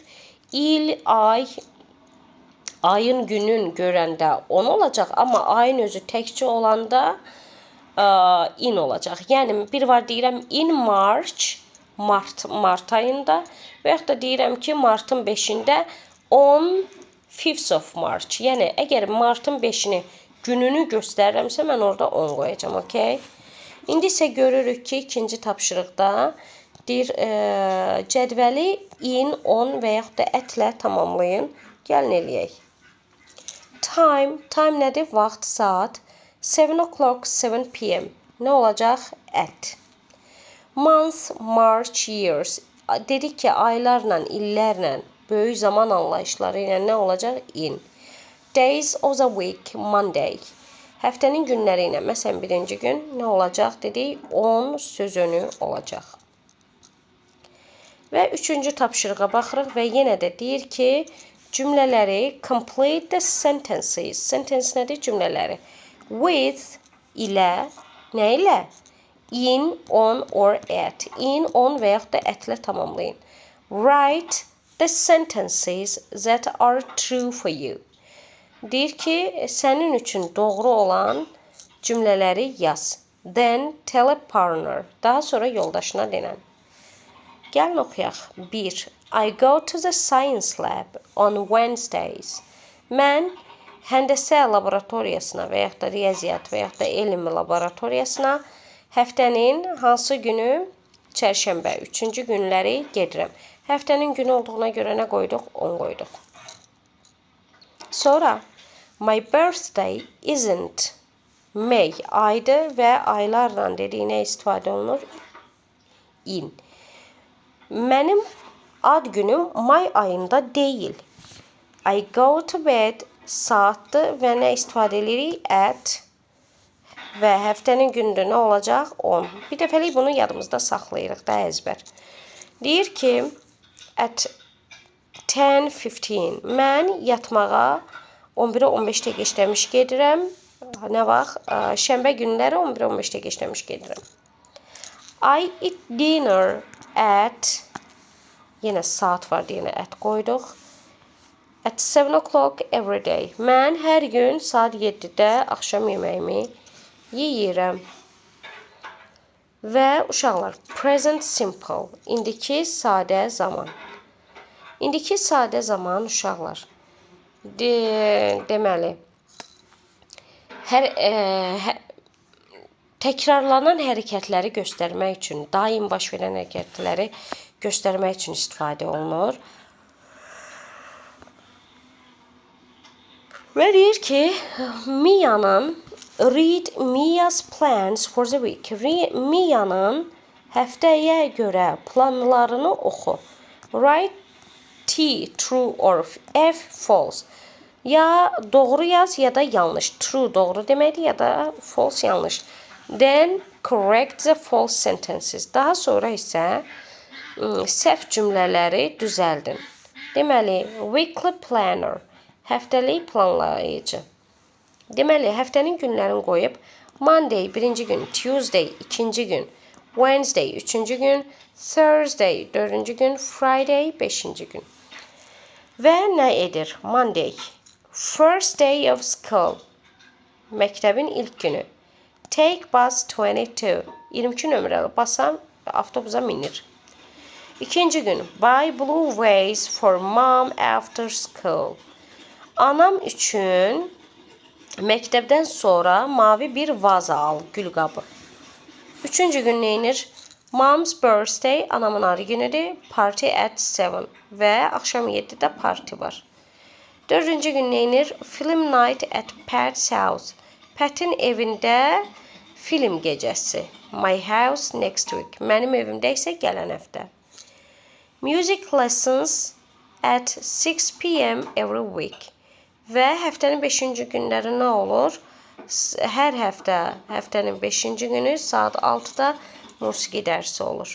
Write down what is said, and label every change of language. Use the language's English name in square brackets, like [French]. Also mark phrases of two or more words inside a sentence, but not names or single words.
[Azerbaijani] İl, ay, ayın günün görəndə 10 olacaq, amma ayın özü təkcə olanda in olacaq. Yəni, bir var deyirəm [English] in March, [Azerbaijani] Mart ayında və yaxud da deyirəm ki, Martın 5-də [English] 5th of March. [Azerbaijani] Yəni, əgər Martın 5-ini gününü göstərirəmsə, mən orada 10 qoyacağım, okay? İndi isə görürük ki, ikinci tapşırıqda deyir, cədvəli [English] in, on [Azerbaijani] və yaxud da ətlə tamamlayın. Gəlin eləyək. Time nədir? Vaxt, saat. [English] 7 o'clock, 7 p.m. [Azerbaijani] Nə olacaq? [English] At. Month, March, years. [Azerbaijani] Dedik ki, aylarla, illərlə, böyük zaman anlayışları ilə nə olacaq? [English] In. Days of the week, Monday. [Azerbaijani] Həftənin günləri ilə, məsələn, birinci gün nə olacaq dedik? On sözünü olacaq. Və üçüncü tapşırığa baxırıq və yenə də deyir ki, cümlələri [English] complete the sentences. [Azerbaijani] Sentence nədir? Cümlələri. With ilə, nə ilə? [English] In, on or at. In, on [Azerbaijani] və yaxud da ətlə tamamlayın. [English] Write the sentences that are true for you. [Azerbaijani] Deyir ki, sənin üçün doğru olan cümlələri yaz. [English] Then tell a partner. [Azerbaijani] Daha sonra yoldaşına denən. Gəlin oxuyaq. 1. [English] I go to the science lab on Wednesdays. [Azerbaijani] Mən həndəsə laboratoriyasına və yaxud da riyaziyyat və yaxud da elm laboratoriyasına həftənin hansı günü? Çərşənbə, 3-cü günləri gedirəm. Həftənin günü olduğuna görə nə qoyduq? 10 qoyduq. Sonra, [English] my birthday isn't May [Azerbaijani] aydır və aylarla dediyinə istifadə olunur in. Mənim ad günüm may ayında deyil. [English] I go to bed [Azerbaijani] saatdır və nə istifadə edirik? At və həftənin günündə nə olacaq? 10. Bir dəfəlik bunu yadımızda saxlayırıq da əzbər. Deyir ki, at 10:15. Mən yatmağa 11-ə 15 dəqiqə işləmiş gedirəm. Nə vaxt? Şənbə günləri 11-ə 15 dəqiqə işləmiş gedirəm. [English] I eat dinner at, [Azerbaijani] yenə saat var deyənə at qoyduq. [English] At 7 o'clock every day. [Azerbaijani] Mən hər gün saat 7-də axşam yeməyimi yeyirəm. Və uşaqlar, [English] present simple, [Azerbaijani] indiki sadə zaman. İndiki sadə zaman uşaqlar, deməli, təkrarlanan hərəkətləri göstərmək üçün, daim baş verən hərəkətləri göstərmək üçün istifadə olunur. Və deyir ki, [English] read Mia's plans for the week. [Azerbaijani] Mia'nın həftəyə görə planlarını oxu. [English] Write T, true or F, false. [Azerbaijani] Ya doğru yaz ya da yanlış. True doğru deməkdir ya da false yanlış. [English] Then correct the false sentences. [Azerbaijani] Daha sonra isə səhv cümlələri düzəldin. Deməli, [English] weekly planner, [Azerbaijani] həftəlik planlayıcı. Deməli, həftənin günlərini qoyub, Monday birinci gün, Tuesday ikinci gün, Wednesday üçüncü gün, Thursday dördüncü gün, Friday beşinci gün. Və nə edir? [English] Monday, first day of school, [Azerbaijani] məktəbin ilk günü. [English] Take bus [Azerbaijani] 22, 22 nömrəli basa avtobusa minir. İkinci gün, [English] buy blue vase for mom after school. [Azerbaijani] Anam üçün məktəbdən sonra mavi bir vaza al, gül qabı. Üçüncü gün neyinir? [English] Mom's birthday, [Azerbaijani] anamın adı günüdür. [English] Party at [Azerbaijani] 7 və axşam 7-də parti var. Dördüncü gün neyinir? [English] Film night at Pat's house. [Azerbaijani] Pat'in evində film gecəsi. [English] My house next week. [Azerbaijani] Mənim evimdə isə gələn həftə. [English] Music lessons at 6 p.m. every week. [Azerbaijani] Və həftənin 5-ci günləri nə olur? Hər həftə, həftənin 5-ci günü saat 6-da musiqi dərsi olur.